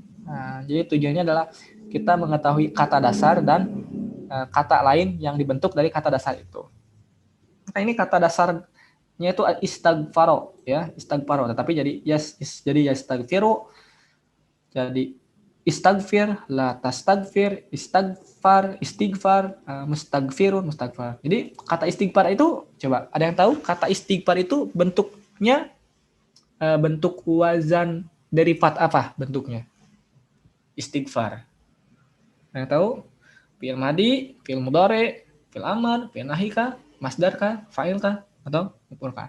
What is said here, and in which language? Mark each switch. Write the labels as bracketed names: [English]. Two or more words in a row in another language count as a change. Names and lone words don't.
[Indonesian] Nah, jadi tujuannya adalah kita mengetahui kata dasar dan kata lain yang dibentuk dari kata dasar itu. Nah, ini kata dasarnya itu istighfaro ya, istighfaro. Tetapi jadi [Arabic] يستغفر, jadi استغفر، لا تستغفر، استغفار، مستغفرون، مستغفر. [Indonesian] Jadi kata istighfar itu, coba ada yang tahu kata istighfar itu bentuknya bentuk wazan derivat apa bentuknya? Istighfar. Ada yang tahu? [Arabic] فعل ماض، فعل مضارع، فعل أمر، فعل نهي kah, masdar kah, fa'il [Indonesian] kah, atau [Arabic] maf'ul kah?